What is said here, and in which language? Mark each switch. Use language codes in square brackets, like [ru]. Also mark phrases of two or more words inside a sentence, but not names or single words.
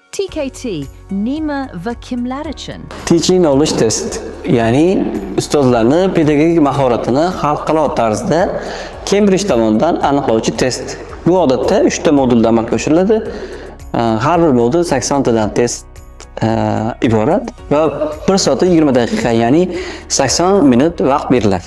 [uz] TKT nima va kimlar uchun? [en] Teaching knowledge test, [uz] ya'ni ustozlarni pedagogik mahoratini xalqaro tarzda Cambridge tomonidan aniqlovchi test. Bu odatda 3 ta modulda amalga oshiriladi. Har bir modul 80 tadan test iborat va 1 soat 20 daqiqa, ya'ni 80 minut vaqt beriladi.